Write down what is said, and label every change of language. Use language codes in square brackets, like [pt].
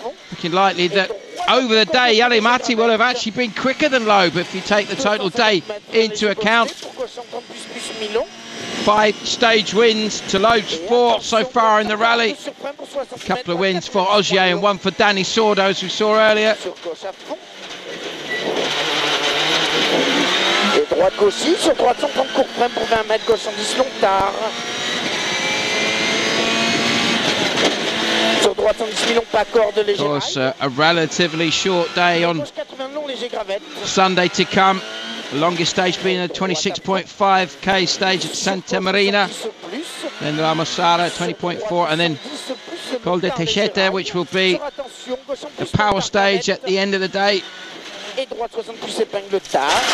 [en] Looking likely that over the day, Jari-Matti will have actually been quicker than Loeb if you take the total day into account. 5 stage wins to Loeb's 4 so far in the rally. A couple of wins for Ogier and 1 for Dani Sordo, as we saw earlier. [fr] Et droite gauche sur droite 130 court frein pour 20 mètres, gauche 110 long tard. Sur droite 110 long pas corde léger. [en] Of course, a relatively short day on Sunday to come. The longest stage being a 26.5k stage at Santa Marina. Then La Mosara 20.4, and then Col de Techeta, which will be the power stage at the end of the day. [fr] Et droite 60 plus épingle tard.